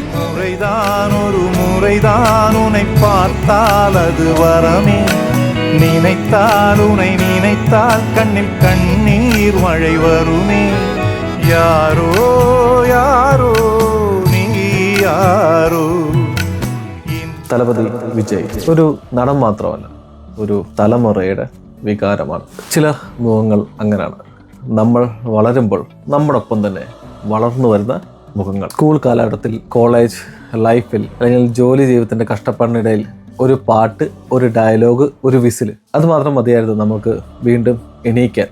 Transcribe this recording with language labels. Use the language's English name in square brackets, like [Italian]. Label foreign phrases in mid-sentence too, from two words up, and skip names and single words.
[Tamil] முறைதான் ஒரு முறைதான் உன்னை பார்த்தால் அது வரமே, நினைத்தால் உன்னை நினைத்தால் கண்ணில் கண்ணீர் மழை வருமே. யாரோ யாரோ நீ யாரோ. [Malayalam] തലപതി വിജയ് ഒരു നടൻ മാത്രമല്ല, ഒരു തലമുറയുടെ വികാരമാണ്. ചില മുഖങ്ങൾ അങ്ങനെയാണ്. നമ്മൾ വളരുമ്പോൾ നമ്മോടൊപ്പം തന്നെ വളർന്നു വരുന്ന മുഖങ്ങൾ. സ്കൂൾ കാലഘട്ടത്തിൽ, കോളേജ് ലൈഫിൽ, അല്ലെങ്കിൽ ജോലി ജീവിതത്തിൻ്റെ കഷ്ടപ്പാടിനിടയിൽ ഒരു പാട്ട്, ഒരു ഡയലോഗ്, ഒരു വിസിൽ, അത് മാത്രം മതിയായിരുന്നു നമുക്ക് വീണ്ടും എണീക്കാൻ.